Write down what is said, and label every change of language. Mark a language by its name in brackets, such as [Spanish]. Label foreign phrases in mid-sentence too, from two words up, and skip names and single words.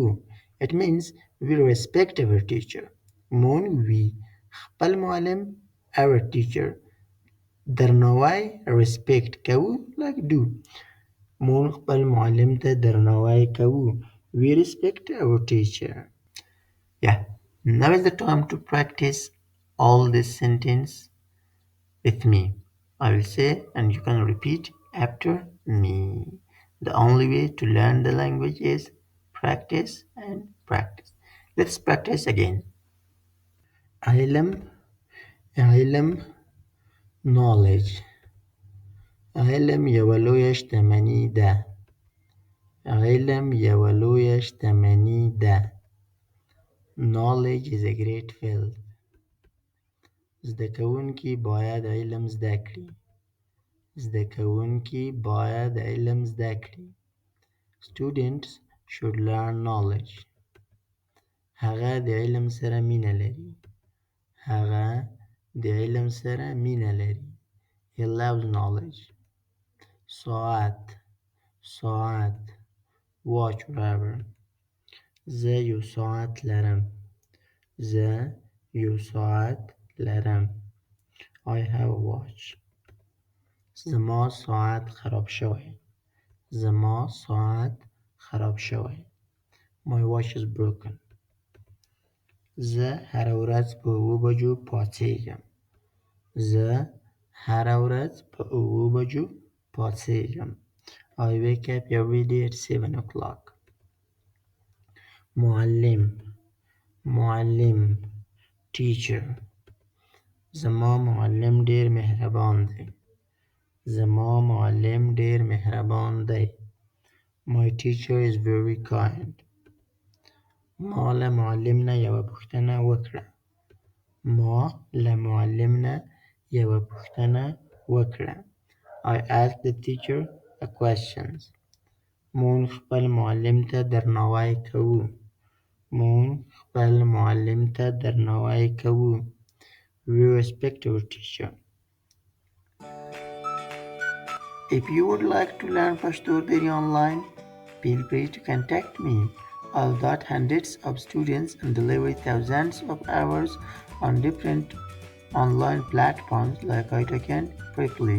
[English] It means we respect our teacher. [Pashto] مونږ we. خپل معلم [English] our teacher. [Pashto] درناوی respect کوو [English] like do. [Pashto] مونږ خپل معلم ته درناوی کوو. [English] We respect our teacher. Yeah. Now is the time to practice all this sentence with me. I will say and you can repeat after me. The only way to learn the language is practice and practice. Let's practice again. [Pashto] علم. علم knowledge. علم یوه لویه شتمني ده. علم یوه لویه شتمني ده. [English] Knowledge is a great field. [Pashto] زده کوونکي باید علم زده کړي. زده کوونکي باید علم زده کړي. [English] Students should learn knowledge. [Pashto] هغه د علم سره مینه لري. هغه د علم سره مینه لري. [English] He loves knowledge. [Pashto] ساعت. ساعت. [English] Watch whatever. [Pashto] زه یو ساعت لرم. زه یو ساعت لرم. [English] I have a watch. [Pashto] زما ساعت خراب شوی. زما ساعت خراب شوی. [English] My watch is broken. [Pashto] زه هره ورځ په 7 بجو پاڅیږم. زه هره ورځ په 7 بجو پاڅیږم. [English] I wake up every day at 7 o'clock. [Pashto] معلم. معلم teacher. زما معلم ډېر مهربان دی. زما معلم ډېر مهربان دی. [English] My teacher is very kind. [Pashto] ما له معلم نه یوه پوښتنه وکړه. ما له معلم نه یوه پوښتنه وکړه. [English] I asked the teacher a question. [Pashto] مونږ خپل معلم ته درناوی کوو. مونږ خپل معلم ته درناوی کوو. [English] We respect our teacher. If you would like to learn Pashto Dari online, feel free to contact me. I'll dot hundreds of students and deliver thousands of hours on different online platforms like Itacan Preply.